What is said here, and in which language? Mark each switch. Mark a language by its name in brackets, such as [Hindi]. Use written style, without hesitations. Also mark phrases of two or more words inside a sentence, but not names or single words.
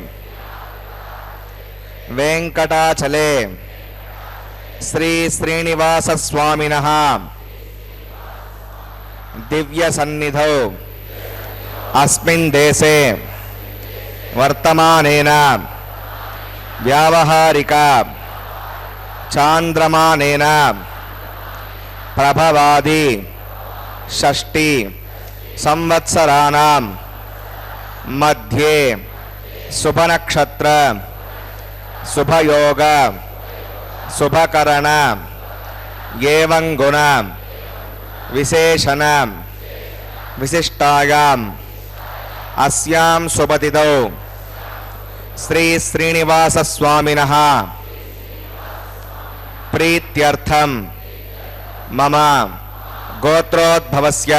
[Sanskrit] वेंकटाचले श्री श्रीनिवास स्वामिनः दिव्य सन्निधौ अस्मिन् देशे वर्तमानेन व्यावहारिक चांद्रमानेन प्रभवादि षष्ठी సంవత్సరాణం మధ్యే శుభనక్షత్ర శుభయోగ శుభకరణ ఏవం గుణ విశేషణ విశిష్టాయాం అస్యాం శుభతిథౌ శ్రీ శ్రీనివాస స్వామినః ప్రీత్యర్థం మమ గోత్రోద్భవస్య.